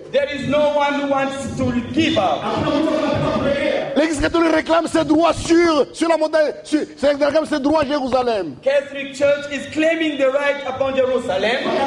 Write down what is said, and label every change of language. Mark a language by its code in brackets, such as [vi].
[en] There is no one who wants to give up. [fr] L'Église catholique réclame ses droits sur la montagne, réclame ses droits à Jérusalem. [en] Catholic Church is claiming the right upon Jerusalem.